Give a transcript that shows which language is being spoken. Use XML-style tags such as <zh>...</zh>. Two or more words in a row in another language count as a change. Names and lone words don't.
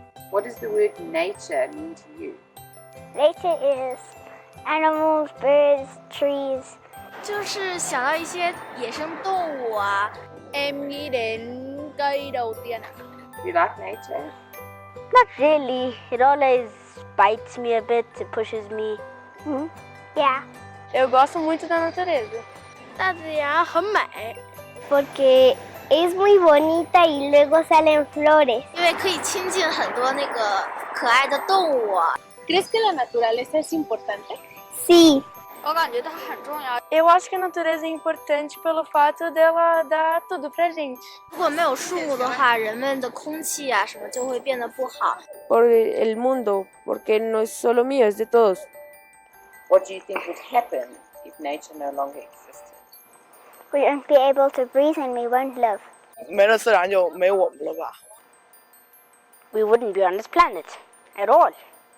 <en>What does the word nature mean to you? Nature is animals, birds, trees.</en> <zh>就是想到一些野生动物啊。</zh> <vi>Em nghĩ đến cây đầu tiên ạ.</vi> <en>You like nature? Not really. It always bites me a bit. It pushes me. Yeah.</en> <pt>Eu gosto muito da natureza.</pt> <zh>大自然很美，</zh> <es>Porque es muy bonita y luego salen flores.</es> <zh>因为可以亲近很多那个可爱的动物。</zh> <es>Crees que la naturaleza es importante? Sí.</es> <zh>我感觉它很重要。</zh> <pt>Eu acho que a natureza é importante pelo fato dela dar tudo pra gente.</pt> <zh>如果没有树木的话，人们的空气啊什么就会变得不好。</zh> <es>Por el mundo, porque no es solo mío, es de todos.</es> <en>What do you think would happen if nature no longer existed? We won't be able to breathe and we won't live.</en> <zh>没了自然就没我们了吧。</zh> <en>We wouldn't be on this planet at all.</en>